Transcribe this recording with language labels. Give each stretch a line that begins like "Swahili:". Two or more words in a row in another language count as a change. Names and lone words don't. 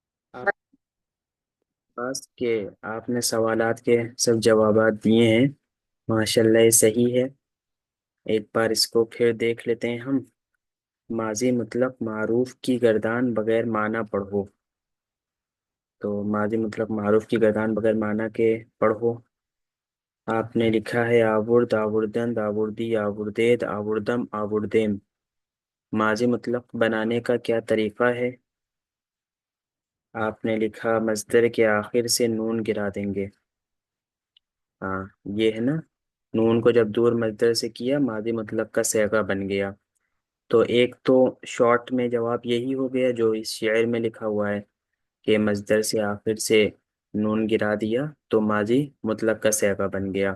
Urdu: آپ پاس کہ آپ نے سوالات کے سب جوابات دیے ہیں، ماشاءاللہ یہ صحیح ہے۔ ایک بار اس کو پھر دیکھ لیتے ہیں ہم۔ ماضی مطلق معروف کی گردان بغیر معنی پڑھو۔ تو ماضی مطلق معروف کی گردان بغیر معنی کے پڑھو۔ آپ نے لکھا ہے
Persian: آورد، آوردند، آوردی، آوردید، آوردم، آوردیم۔
Urdu: ماضی مطلق بنانے کا کیا طریقہ ہے؟ آپ نے لکھا مصدر کے آخر سے نون گرا دیں گے۔ ہاں، یہ ہے نا، نون کو جب دور مصدر سے کیا ماضی مطلق کا صیغہ بن گیا۔ تو ایک تو شارٹ میں جواب یہی ہو گیا جو اس شعر میں لکھا ہوا ہے کہ مصدر سے آخر سے نون گرا دیا تو ماضی مطلق کا صیغہ بن گیا۔